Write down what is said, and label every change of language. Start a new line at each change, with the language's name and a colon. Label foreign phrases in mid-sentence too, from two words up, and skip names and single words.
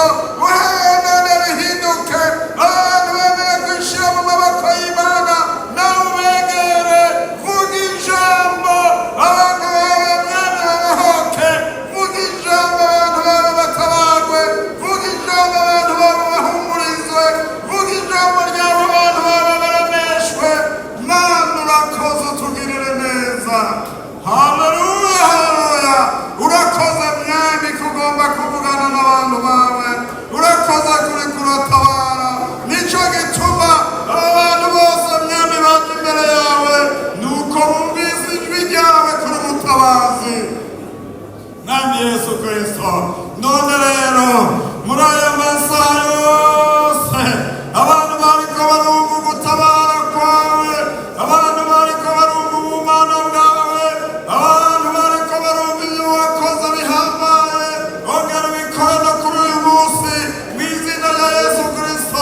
Rundi: Uhereye bihinduke, abantu bemeye kwishira mu maboko y'Imana, nawe ubegere, vuga ijambo, abantu bawe mwami babahoke, vuga ijambo, abantu bawe batabarwe, vuga ijambo, abantu bawe bahumurizwe, vuga ijambo ryawe, abantu bawe barameshwe. Mana urakoze, utugirire neza. Haleluya, haleluya. Urakoze mwami kugomba kuvugana n'abantu bawe, urakoze kuri kuratabara. Nico gituma abantu bose mwami baje imbere yawe, nuko bumvise ijwi ryawe kuri mutabazi mwami Yesu Kristo. None rero muri aya masaha yose abantu bariko barumva ugutabara kwawe, abantu bariko barumva ubumana bwawe, abantu bariko barumva ibyo wakoze bihambaye, ongera ubikore no kuri uyu munsi mu izina rya Yesu Kristo.